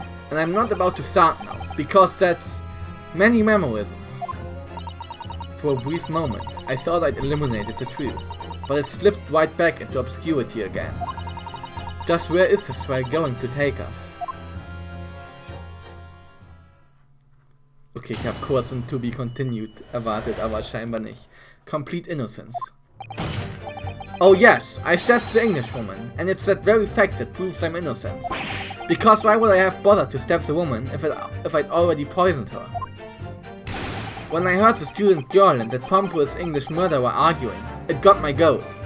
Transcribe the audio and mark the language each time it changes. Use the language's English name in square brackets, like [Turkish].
[English] And I'm not about to start now, because that's many memorism. For a brief moment, I thought I'd eliminated the truth, but it slipped right back into obscurity again. Just where is this trial going to take us? [German] Okay, ich habe kurz ein [English] To Be Continued [German] erwartet, aber scheinbar nicht. [English] Complete innocence. Oh yes, I stabbed the Englishwoman, and it's that very fact that proves I'm innocent. Because why would I have bothered to stab the woman if I'd already poisoned her? When I heard the student girl and that pompous English murderer arguing, it got my goat.